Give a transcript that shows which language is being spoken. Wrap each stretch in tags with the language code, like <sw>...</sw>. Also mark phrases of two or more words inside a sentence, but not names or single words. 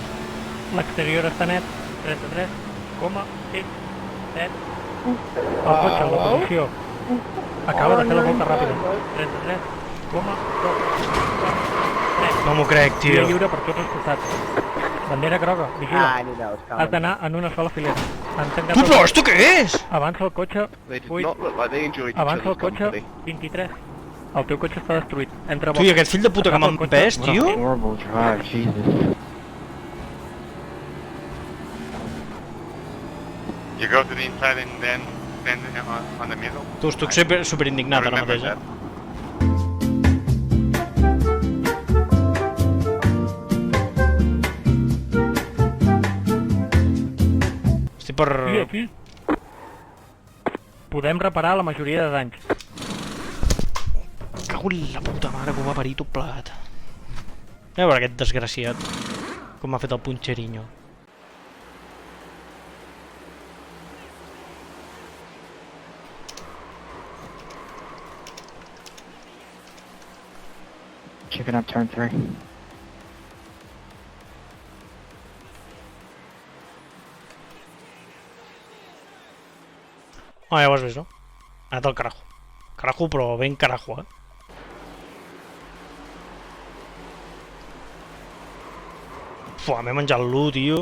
<ca>L'exterior està net. 33,6, 7. El cotxe en la posició. Acaba de fer la volta ràpida. 33,2. 3. No m'ho crec, Via tio. lliure per tots els costats. Bandera groga, vigila.</ca> <en>Ah, I knew that was</en> <ca>Has</ca> <en>coming.</en> <ca>d'anar en una sola filera. Han tancat Tu, el però cotxe. esto què és? Avança el cotxe.</ca> <en>They did</en> <ca>8.</ca> <en>not look like they enjoyed each</en> <ca>Avança el</ca> <en>other's</en> <ca>cotxe.</ca> <en>company.</en> <ca>23. El teu cotxe està destruït. Entra a Tu, i aquest fill de puta que m'ha empès, tio?</ca> <en>Horrible drive, Jesus. You go to the inside and then stand on the middle.</en> <ca>Tu, estic superindignat ara</ca> <en>Remember</en> <ca>mateix,</ca> <en>that.</en> <ca>Estic per... I aquí podem reparar la majoria de danys. Cago en la puta mare, com va parir tot plegat. A veure aquest desgraciat, com m'ha fet el punxerinho.</ca> <en>Keeping up turn 3.</en> <ca>Ah, ja ho has vist, no? Ha anat al carajo. Carajo, però ben carajo, Fuà, m'he menjat l'1, tio.</ca>